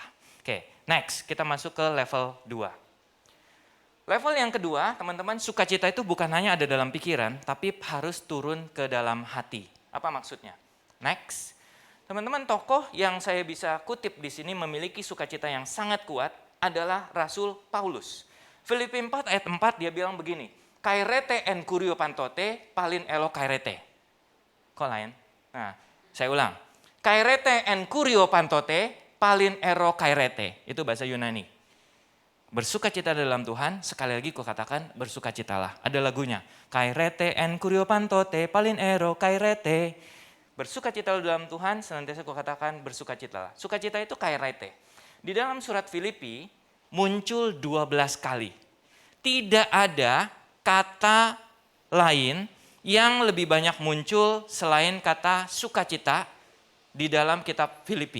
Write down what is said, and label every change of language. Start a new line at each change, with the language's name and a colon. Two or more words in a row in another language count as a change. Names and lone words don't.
Indonesian: Oke, next kita masuk ke level 2. Level yang kedua, teman-teman, sukacita itu bukan hanya ada dalam pikiran, tapi harus turun ke dalam hati. Apa maksudnya? Next. Teman-teman, tokoh yang saya bisa kutip di sini memiliki sukacita yang sangat kuat adalah Rasul Paulus. Filipi 4 ayat 4 dia bilang begini,
Greek: χαίρετε ἐν κυρίῳ πάντοτε πάλιν ἐρῶ χαίρετε.
Indonesian: Kok lain? Nah, saya ulang.
Greek: χαίρετε ἐν κυρίῳ πάντοτε πάλιν ἐρῶ χαίρετε.
Indonesian: Itu bahasa Yunani. Bersukacita dalam Tuhan, sekali lagi ku katakan bersukacitalah. Ada lagunya.
Greek: χαίρετε ἐν κυρίῳ πάντοτε πάλιν ἐρῶ χαίρετε.
Indonesian: Bersukacita dalam Tuhan, senantiasa kukatakan bersukacitalah. Sukacita itu kairete. Di dalam surat Filipi muncul 12 kali. Tidak ada kata lain yang lebih banyak muncul selain kata sukacita di dalam kitab Filipi.